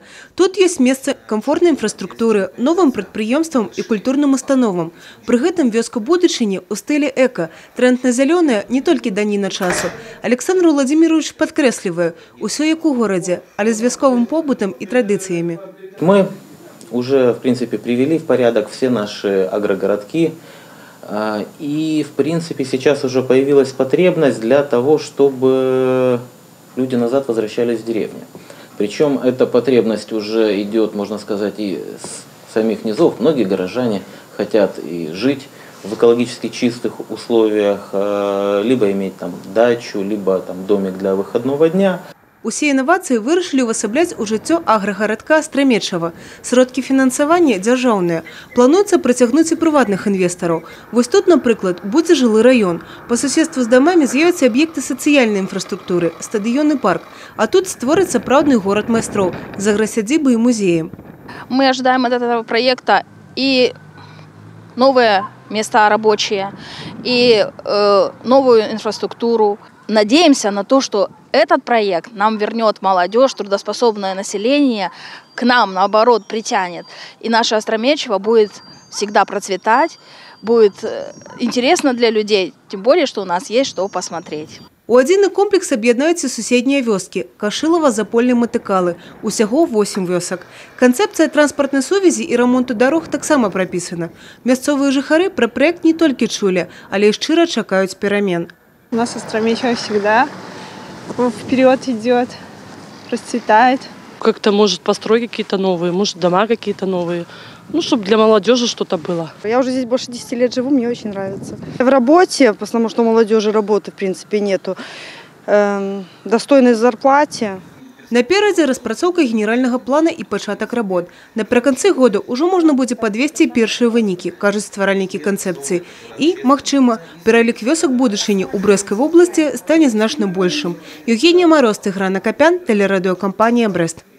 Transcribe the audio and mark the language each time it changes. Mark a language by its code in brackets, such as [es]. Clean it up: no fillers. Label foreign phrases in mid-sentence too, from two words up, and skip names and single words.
[be] Тут ёсць месца камфортнай інфраструктуры, новым прадпрыемствам і культурным установам. Пры гэтым вёска будучыні ў стылі эка. Тренд на зялёнае не толькі даніна часу. Александр Владимирович падкрэслівае, усё як у горадзе, але з вясковым побытам і традыцыямі. [ru] Мы уже, в принципе, привели в порядок все наши агрогородки. И, в принципе, сейчас уже появилась потребность для того, чтобы люди назад возвращались в деревню. Причем эта потребность уже идет, можно сказать, и с самих низов. Многие горожане хотят и жить в экологически чистых условиях, либо иметь там дачу, либо там домик для выходного дня. [be] Усе інавацыі вырашылі ўвасабляць у жыццё аграгарадка Страмечава. Сродкі фінансавання дзяржаўныя. Плануецца прыцягнуць і прыватных інвестараў. Вось тут, напрыклад, будзе жылы раён. Па суседству з дамамі з'явяцца аб'екты сацыяльнай інфраструктуры, стадыён і парк. А тут створыць сапраўдны горад майстроў з аграсядзібай і музеем. [ru] Мы ожидаем от этого проекта и новые места рабочие, и новую инфраструктуру. Надеемся на то, что этот проект нам вернет молодежь, трудоспособное население, к нам, наоборот, притянет. И наше Остромечево будет всегда процветать, будет интересно для людей, тем более, что у нас есть что посмотреть. [be] У адзіны комплекс аб'яднаюцца суседнія вёскі – Кашылава, Запольны, Матыкалы. Усяго 8 вёсак. Канцэпцыя транспартнай сувязі і рамонту дарог таксама прапісана. Мясцовыя жыхары пра праект не толькі чулі, але і шчыра чакаюць перамен. [ru] У нас Остромечево всегда вперед идет, расцветает. Как-то, может, постройки какие-то новые, может, дома какие-то новые. Ну, чтобы для молодежи что-то было. Я уже здесь больше 10 лет живу, мне очень нравится. В работе, потому что у молодежи работы, в принципе, нету. Достойной зарплате. [be] Наперадзе распрацоўка генеральнага плана і пачатак работ. Напрыканцы года ўжо можна будзе падвесці першыя вынікі, кажуць стваральнікі канцэпцыі. І, магчыма, пералік вёсак будучыні ў Брэсцкай вобласці стане значна большым. [ru] Евгения Мороз, Тыгран Акопян, телерадиокомпания «Брест».